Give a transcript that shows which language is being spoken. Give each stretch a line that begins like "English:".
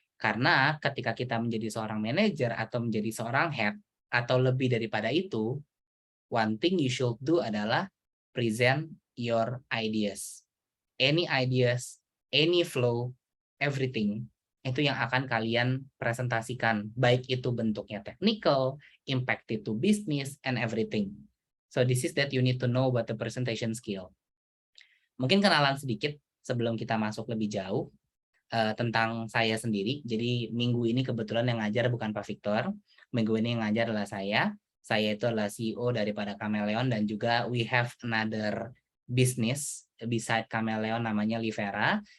Indonesian: Karena ketika kita menjadi seorang manajer atau menjadi seorang head, atau lebih daripada itu,
English: one thing you should do
Indonesian: adalah
English: present your ideas. Any ideas, any flow, everything,
Indonesian: itu yang akan kalian presentasikan. Baik itu bentuknya technical, impact itu business,
English: and everything. So this is that you need to know about the presentation skill.
Indonesian: Mungkin kenalan sedikit sebelum kita masuk lebih jauh tentang saya sendiri. Jadi minggu ini kebetulan yang ngajar bukan Pak Victor. Minggu ini yang ngajar adalah saya. Saya itu adalah CEO daripada Chameleon dan juga
English: we have another business beside Chameleon
Indonesian: namanya Livera.